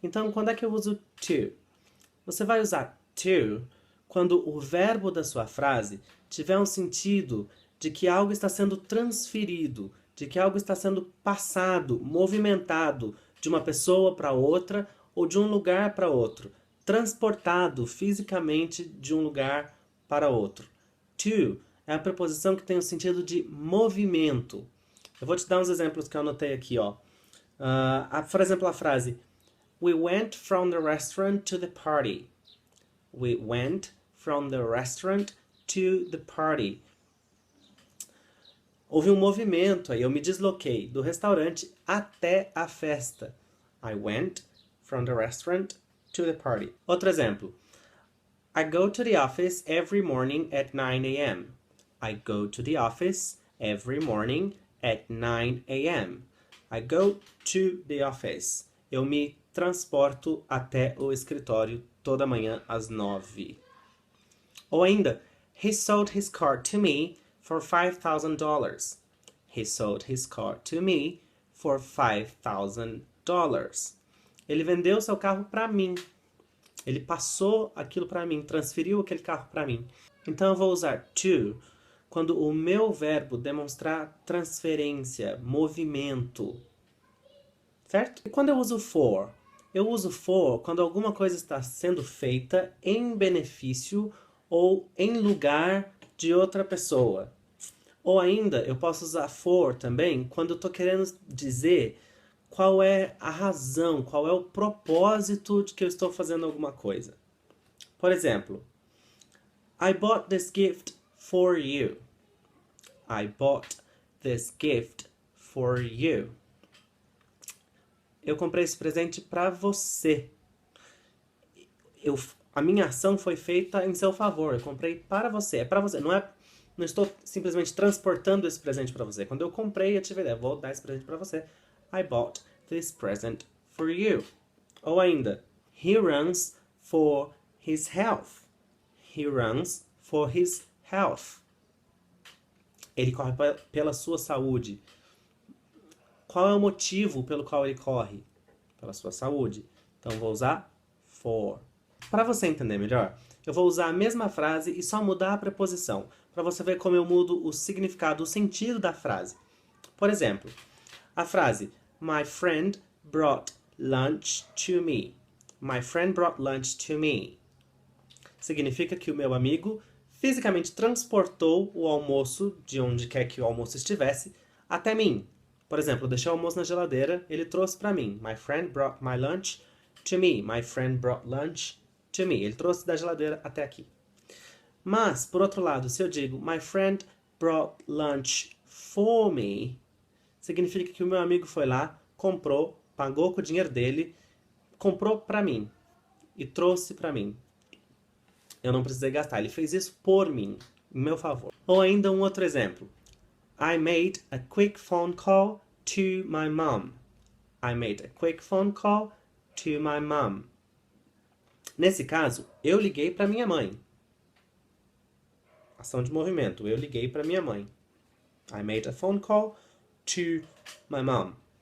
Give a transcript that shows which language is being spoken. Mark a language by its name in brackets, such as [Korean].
[Portuguese] Então, quando é que eu uso to? Você vai usar to quando o verbo da sua frase tiver um sentido de que algo está sendo transferido, de que algo está sendo passado, movimentado de uma pessoa para outra ou de um lugar para outro, transportado fisicamente de um lugar para outro. To é a preposição que tem o sentido de movimento. Eu vou te dar uns exemplos que eu anotei aqui, ó. Por exemplo, a frase [English] We went from the restaurant to the party. We went from the restaurant to the party. [Portuguese] Houve um movimento aí, eu me desloquei do restaurante até a festa. [English] I went from the restaurant to the party. [Portuguese] Outro exemplo. [English] I go to the office every morning at 9 a.m. I go to the office every morning at 9 a.m. I go to the office. [Portuguese] Eu me transporto até o escritório toda manhã às 9. Ou ainda, [English] he sold his car to me for $5,000. He sold his car to me for $5,000. [Portuguese] Ele vendeu seu carro para mim. Ele passou aquilo para mim, transferiu aquele carro para mim. Então eu vou usar to quando o meu verbo demonstrar transferência, movimento. Certo? E quando eu uso for? Eu uso for quando alguma coisa está sendo feita em benefício ou em lugar de outra pessoa. Ou ainda, eu posso usar for também quando eu estou querendo dizer qual é a razão, qual é o propósito de que eu estou fazendo alguma coisa. Por exemplo, [English] I bought this gift for you. I bought this gift for you. [Portuguese] Eu comprei esse presente para você. A minha ação foi feita em seu favor. Eu comprei para você. É para você. Não estou simplesmente transportando esse presente para você. Quando eu comprei, eu tive a ideia. Vou dar esse presente para você. [English] I bought this present for you. [Portuguese] Ou ainda, [English] he runs for his health. He runs for his health. [Portuguese] Ele corre pela sua saúde. Qual é o motivo pelo qual ele corre? Pela sua saúde. Então, vou usar for. Para você entender melhor, eu vou usar a mesma frase e só mudar a preposição, para você ver como eu mudo o significado, o sentido da frase. Por exemplo, a frase [English] My friend brought lunch to me. My friend brought lunch to me. [Portuguese] Significa que o meu amigo fisicamente transportou o almoço, de onde quer que o almoço estivesse, até mim. Por exemplo, eu deixei o almoço na geladeira, ele trouxe para mim. [English] My friend brought my lunch to me. My friend brought lunch to me. [Portuguese] Ele trouxe da geladeira até aqui. Mas, por outro lado, se eu digo [English] My friend brought lunch for me, [Portuguese] significa que o meu amigo foi lá, comprou, pagou com o dinheiro dele, comprou para mim e trouxe para mim. Eu não precisei gastar, ele fez isso por mim, em meu favor. Ou ainda um outro exemplo. [English] I made a quick phone call to my mom. I made a quick phone call to my mom. [Portuguese] Nesse caso, eu liguei para minha mãe. Ação de movimento, eu liguei para minha mãe. [English] I made a phone call to my mom.